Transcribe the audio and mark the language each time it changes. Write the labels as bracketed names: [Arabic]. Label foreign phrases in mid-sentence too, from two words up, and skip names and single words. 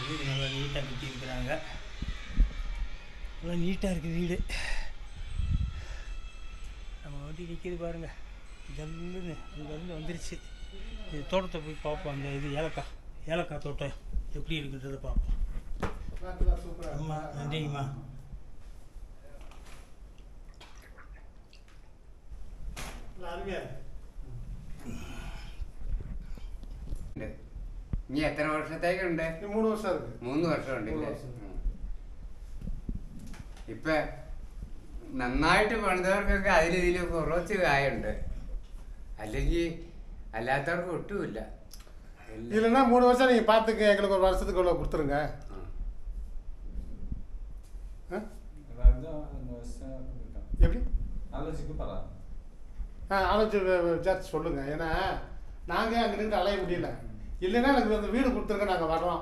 [Tamil] வீடு நல்லா நீட்டாக கட்டியிருக்கிறாங்க. நல்லா நீட்டாக இருக்குது வீடு. நம்ம வண்டி நிற்கிது பாருங்கள். ஜல்லுன்னு அங்கேருந்து வந்துருச்சு. இது தோட்டத்தை போய் பார்ப்போம். அந்த இது ஏலக்காய் தோட்டம் எப்படி இருக்குன்றதை பார்ப்போம். அம்மா நன்றிங்கம்மா. [Malayalam] നീ എത്ര വർഷത്തേക്കുണ്ട്? 3 വർഷം. 3 വർഷം ഉണ്ടല്ലേ? ഇപ്പൊ നന്നായിട്ട് പണിതവർക്കൊക്കെ അതിലിതിലും കുറച്ച് കായുണ്ട്, അല്ലെങ്കിൽ അല്ലാത്തവർക്ക് ഒട്ടുമില്ല. [Tamil] இல்லைன்னா 3 வருஷம் நீங்கள் பார்த்துக்க, எங்களுக்கு ஒரு வருஷத்துக்கு இவ்வளோ கொடுத்துருங்க. எப்படி ஆலோசி விசாரிச்சு சொல்லுங்கள். ஏன்னா நாங்கள் அங்கே நின்று அலைய முடியல. இல்லைன்னா எனக்கு அந்த வீடு கொடுத்துருங்க, நாங்கள் வர்றோம்.